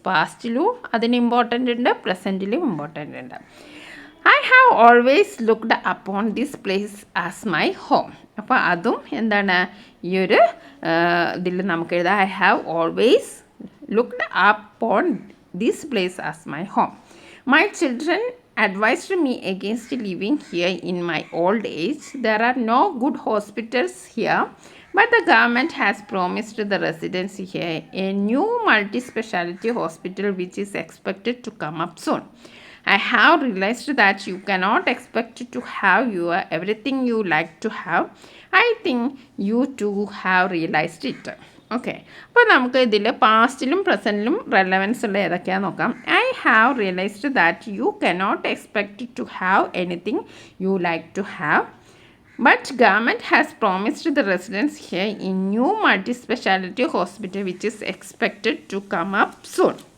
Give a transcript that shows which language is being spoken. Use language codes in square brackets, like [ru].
[ml] പാസ്റ്റിലും അതിന് ഇമ്പോർട്ടൻ്റ് ഉണ്ട്, പ്രസൻറ്റിലും ഇമ്പോർട്ടൻ്റ് ഉണ്ട്. [en] I have always looked upon this place as my home. [ml] അപ്പോൾ അതും എന്താണ് ഈ ഒരു ഇതിൽ നമുക്ക് എഴുതാം. [en] I have always looked upon this place as my home. My children advised me against living here in my old age. There are no good hospitals here, but the government has promised the residents here a new multi-speciality hospital which is expected to come up soon. I have realized that you cannot expect to have everything you like to have. I think you too have realized it. [ml] Okay, അപ്പോൾ നമുക്ക് ഇതിൽ പാസ്റ്റിലും പ്രസൻറ്റിലും relevance ഉള്ള ഏതൊക്കെയാണെന്ന് നോക്കാം. [en] I have realised that you cannot expect to have anything you like to have, but government has promised the residents here in new multi speciality hospital which is expected to come up soon.